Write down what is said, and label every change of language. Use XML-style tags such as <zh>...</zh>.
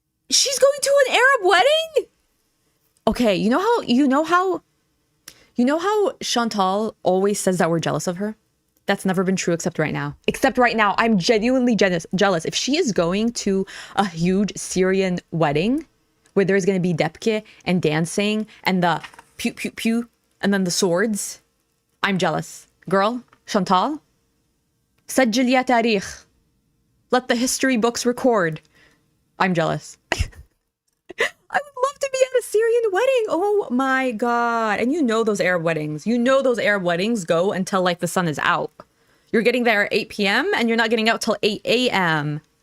<en>She's going to an Arab wedding? Okay, you know how Chantal always says that we're jealous of her? That's never been true except right now. Except right now, I'm genuinely jealous. If she is going to a huge Syrian wedding where there's going to be depke and dancing and the pew pew pew and then the swords, I'm jealous.</en> <ar>Girl, Chantal, سجل يا تاريخ.</ar> <en>Let the history books record. I'm jealous. I would love to be at a Syrian wedding. Oh my God. And you know those Arab weddings. You know those Arab weddings go until like the sun is out. You're getting there at 8 p.m. and you're not getting out till 8 a.m.</en>